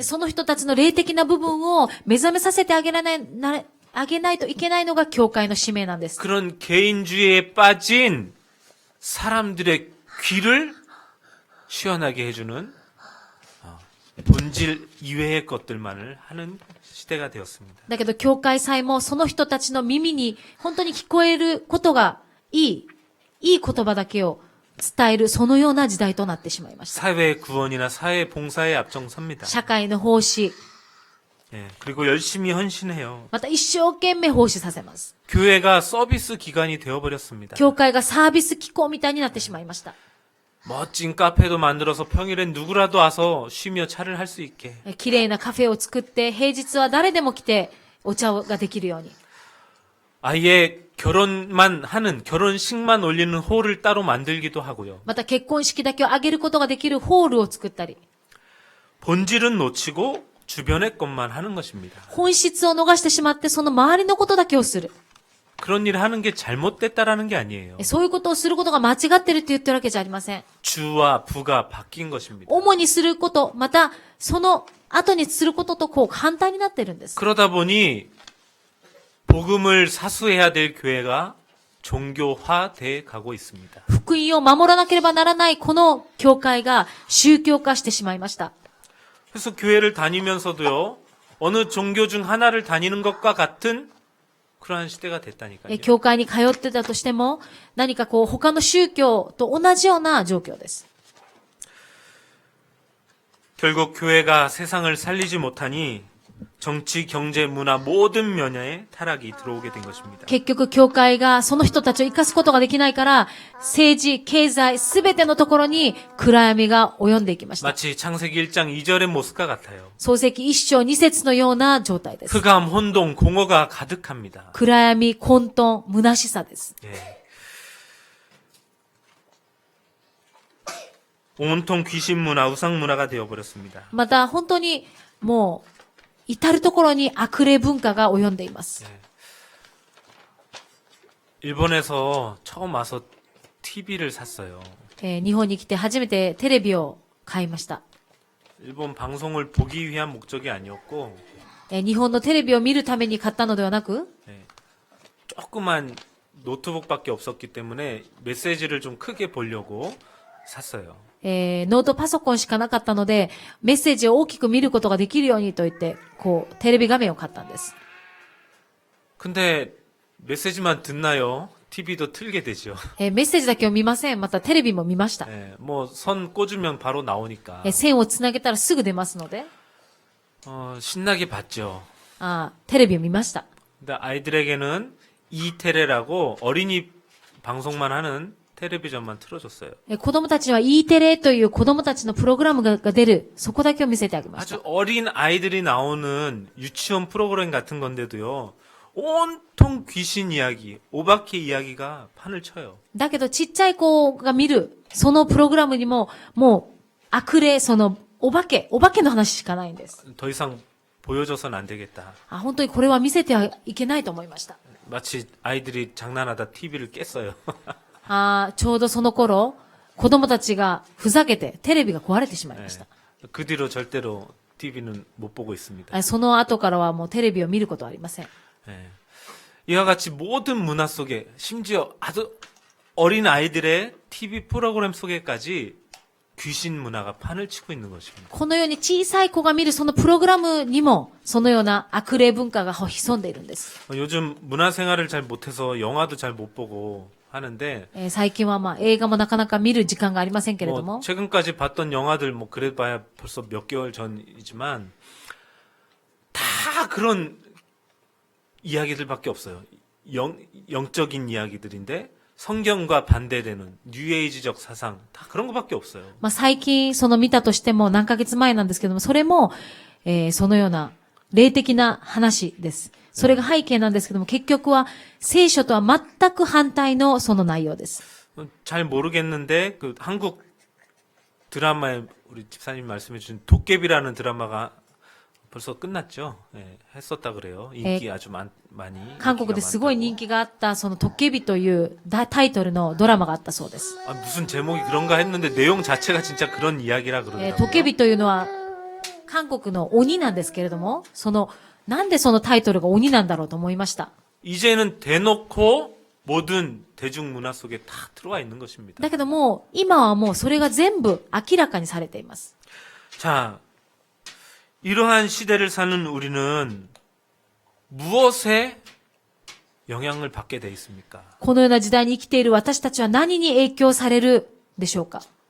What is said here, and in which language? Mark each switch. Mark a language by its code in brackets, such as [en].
[ja] その人たちの霊的な部分を目覚めさせてあげないといけないのが教会の使命なんです。 [ko] 그런 개인주의에 빠진 사람들의 귀를 시원하게 해주는 본질 이외의 것들만을 하는 시대가 되었습니다. [ja] だけど教会祭もその人たちの耳に本当に聞こえることがいい言葉だけを伝える、そのような時代となってしまいました。 [ko] 사회 구원이나 사회 봉사에 앞장섭니다. [ja] 社会の奉仕、 [ko] 예, 그리고 열심히 헌신해요. [ja] また一生懸命奉仕させます。 [ko] 교회가 서비스 기관이 되어버렸습니다. [ja] 教会がサービス機構みたいになってしまいました。 [ko] 멋진 카페도 만들어서 평일엔 누구라도 와서 쉬며 차를 할 수 있게. [ja] 綺麗なカフェを作って、平日は誰でも来てお茶ができるように。 [ko] 아예 결혼식만 올리는 홀을 따로 만들기도 하고요. [ja] また結婚式だけを挙げることができるホールを作ったり。 [ko] 본질은 놓치고 주변의 것만 하는 것입니다. [ja] 本質を逃してしまって、その周りのことだけをする。 [ko] 그런 일을 하는 게 잘못됐다라는 게 아니에요. [ja] そういうことをすることが間違ってるって言ってるわけじゃありません。 [ko] 주와 부가 바뀐 것입니다. [ja] 主にすること、また、その後にすることと反対になってるんです。 [ko] 그러다 보니 복음을 사수해야 될 교회가 종교화돼 가고 있습니다. [ja] 福音を守らなければならないこの教会が宗教化してしまいました。 [ko] 그래서 교회를 다니면서도요, 어느 종교 중 하나를 다니는 것과 같은 그러한 시대가 됐다니까요. [ja] 教会に通ってたとしても、何か他の宗教と同じような状況です。 [ko] 결국 교회가 세상을 살리지 못하니 정치, 경제, 문화 모든 면에 타락이 들어오게 된 것입니다. [ja] 結局教会がその人たちを生かすことができないから、政治、経済、すべてのところに暗闇が及んでいきました。 [ko] 마치 창세기 1장 2절의 모습과 같아요. [ja] 創世記1章2節のような状態です。 [ko] 흑암, 혼동, 공허가 가득합니다. [ja] 暗闇、混沌、虚しさです。 [ko] 예. 온통 귀신 문화, 우상 문화가 되어버렸습니다. [ja] また本当にもう至るところに悪霊文化が及んでいます。 [ko] 일본에서 처음 와서 TV를 샀어요. [ja] 日本に来て初めてテレビを買いました。 [ko] 일본 방송을 보기 위한 목적이 아니었고 [ja] 日本のテレビを見るために買ったのではなく、 [ko] 조그만 노트북밖에 없었기 때문에 메시지를 좀 크게 보려고 샀어요. [ja] ノートパソコンしかなかったので、メッセージを大きく見ることができるようにと言って、テレビ画面を買ったんです。 [ko] 근데 메시지만 듣나요? TV도 틀게 되죠. [ja] メッセージだけを見ません。またテレビも見ました。 [ko] 뭐 선 꽂으면 바로 나오니까 [ja] 線をつなげたらすぐ出ますので、 [ko] 신나게 봤죠. [ja] テレビを見ました。 [ko] 근데 아이들에게는 E테레라고 어린이 방송만 하는 텔레비전만 틀어줬어요. [ja] 子供たちは E テレという子供たちのプログラムが出る、そこだけを見せてあげました。 [ko] 아주 어린 아이들이 나오는 유치원 프로그램 같은 건데도요. 온통 귀신 이야기, 오化け 이야기가 판을 쳐요. [ja] だけどちっちゃい子が見る、そのプログラムにも、もう悪霊、お化けの話しかないんです。 [ko] 더 이상 보여줘서는 안 되겠다. [ja] あ、本当にこれは見せてはいけないと思いました。 [ko] 마치 아이들이 장난하다 TV를 깼어요. [ja] ちょうどその頃、子供たちがふざけてテレビが壊れてしまいました。 [ko] 그 뒤로 절대로 TV는 못 보고 있습니다. [ja] その後からはもうテレビを見ることはありません。 [ko] 예. 이와 같이 모든 문화 속에 심지어 아주 어린 아이들의 TV 프로그램 속에까지 귀신 문화가 판을 치고 있는 것입니다. [ja] このように小さい子が見るそのプログラムにも、そのような悪霊文化が潜んでいるんです。 [ko] 요즘 문화 생활을 잘 못해서 영화도 잘 못 보고 하는데 [ja] 最近は映画もなかなか見る時間がありませんけれど 뭐 も、 [ko] 최근까지 봤던 영화들 뭐 그래봐야 벌써 몇 개월 전이지만 다 그런 이야기들밖에 없어요. 영적인 이야기들인데 성경과 반대되는 뉴에이지적 사상 다 그런 것밖에 없어요. [ja] 最近その見たとしても何ヶ月前なんですけども、それも、そのような霊的な話です。それが背景なんですけども、結局は聖書とは全く反対のその内容です。 [ko] 잘 모르겠는데 그 한국 드라마에 우리 집사님 말씀해 주신 도깨비라는 드라마가 벌써 끝났죠. 예, 했었다 그래요. 인기 아주 많이. [ja] 韓国ですごい人気があった、そのトッケビというタイトルのドラマがあったそうです。 [ko] 아, 무슨 제목이 그런가 했는데 내용 자체가 진짜 그런 이야기라 [ja] ト [ko] 그러더라고요. [ja] ッケビというのは韓国の鬼なんですけれども、なんでそのタイトルが鬼なんだろうと思いました。 [ko] 이제는 대놓고 모든 대중문화 속에 다 들어와 있는 것입니다. [ja] だけども、今はもうそれが全部明らかにされています。 [ko] 자, 이러한 시대를 사는 우리는 무엇에 영향을 받게 돼 있습니까? [ja] このような時代に生きている私たちは何に影響されるでしょうか。